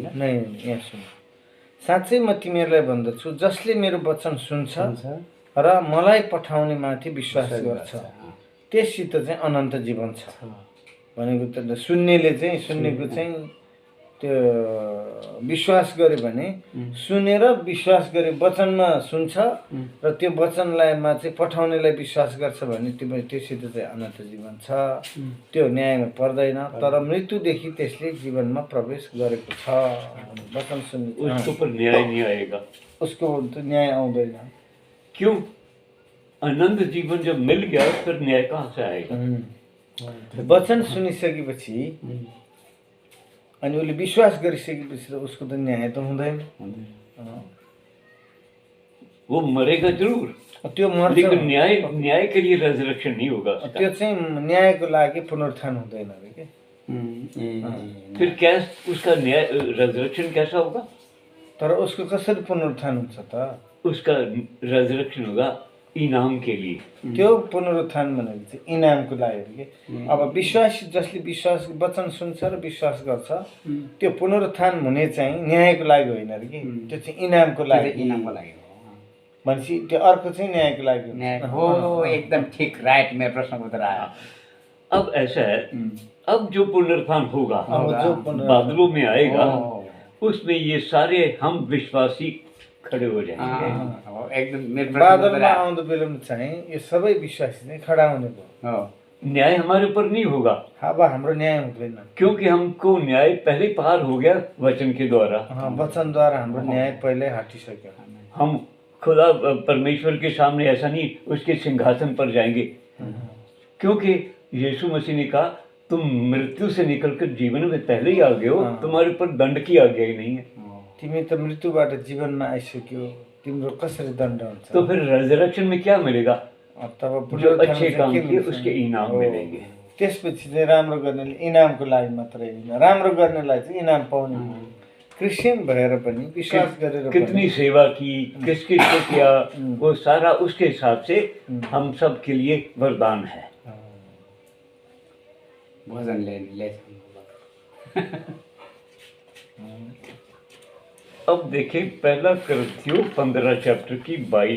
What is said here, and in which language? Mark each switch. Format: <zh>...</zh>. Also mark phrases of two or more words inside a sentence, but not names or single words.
<ne>नै यहाँ सुन, साँच्चै म तिमीहरूलाई भन्दछु जसले मेरो वचन सुन्छ र मलाई पठाउने माथि विश्वास गर्छ त्यससित चाहिँ अनन्त जीवन छ भनेको त सुन्नेले चाहिँ सुन्नेको चाहिँ त्यो विश्वास गरे भने सुनेर विश्वास गरे वचनमा सुन्छ र त्यो वचनलाईमा चाहिँ पठाउनेलाई विश्वास गर्छ भने त्यससित चाहिँ अनन्त जीवन छ। त्यो न्यायमा पर्दैन तर मृत्युदेखि त्यसले जीवनमा प्रवेश गरेको छ। वचन सुन्ने</ne> <hi>उसको पर न्याय नहीं आएगा,</hi> <ne>उसको तो न्याय आउँदैन।</ne> <hi>क्यों? अनंत जीवन जब मिल गया फिर न्याय कहाँ से आएगा?</hi> <ne>वचन सुनिसकेपछि अनि उसले विश्वास गरिसकेपछि त उसको त न्याय त हुँदैन।</ne> <hi>वो मरेगा जरूर,</hi> <ne>त्यो मर्छ,</ne> <hi>लेकिन न्याय के लिए रेजरेक्शन नहीं होगा।</hi> <ne>त्यो चाहिँ न्यायको लागि पुनरुत्थान हुँदैन अरे के।</ne> <hi>फिर क्या उसका न्याय रेजरेक्शन कैसा होगा?</hi> <ne>तर उसको कसरी पुनरुत्थान हुन्छ त?</ne> <hi>उसका रेजरेक्शन होगा इनाम के लिए।</hi> <ne>त्यो पुनरुत्थान भनेको चाहिँ इनामको लागि हो कि। अब विश्वासी जसले विश्वास वचन सुन्छ र विश्वास गर्छ त्यो पुनरुत्थान हुने चाहिँ न्यायको लागि होइन अरे कि, त्यो चाहिँ इनामको लागि। भनेपछि त्यो अर्को चाहिँ न्यायको लागि हो। एकदम ठीक, राइट। मेरो प्रश्नको उत्तर आयो।</ne> <hi>अब ऐसा है, अब जो पुनरुत्थान होगा बादलों में आएगा, उसमें ये सारे हम विश्वासी खड़े हो जाएंगे।</hi> <ne>एकदम बादलमा आउँदो बेलामा चाहिँ यो सबै विश्वासी चाहिँ खडा हुने भयो।</ne> <hi>न्याय हमारे ऊपर नहीं होगा।</hi> <ne>अब हाम्रो न्याय हुँदैन</ne> <hi>क्योंकि हमको न्याय पहले पार हो गया वचन के द्वारा।</hi> <ne>वचनद्वारा हाम्रो न्याय पहिले हटिसक्यो।</ne> <hi>हम खुदा परमेश्वर के सामने ऐसा नहीं उसके सिंहासन पर जाएंगे, क्योंकि यीशु मसीह ने कहा तुम मृत्यु से निकलकर जीवन में पहले ही आ गए हो, तुम्हारे ऊपर दंड की आज्ञा ही नहीं है।</hi> <ne>तिमी त मृत्युबाट जीवनमा आइसक्यो, तिम्रो कसरी दण्ड हुन्छ?</ne> <hi>तो फिर रेजरेक्शन में क्या मिलेगा? तब जो अच्छे काम किए उसके इनाम मिलेंगे।</hi> <ne>त्यसपछि चाहिँ राम्रो गर्नेले इनामको लागि मात्रै होइन, राम्रो गर्नेलाई चाहिँ इनाम पाउने। क्रिस्चियन भएर पनि विश्वास गरेर</ne> <hi>कितनी सेवा की, किस किस को किया, वो सारा उसके हिसाब से हम सब के लिए वरदान है।</hi> <ne>भजन ले</ne> <hi>अब देखें पहला कुरिन्थियों 15 चैप्टर की 22।</hi>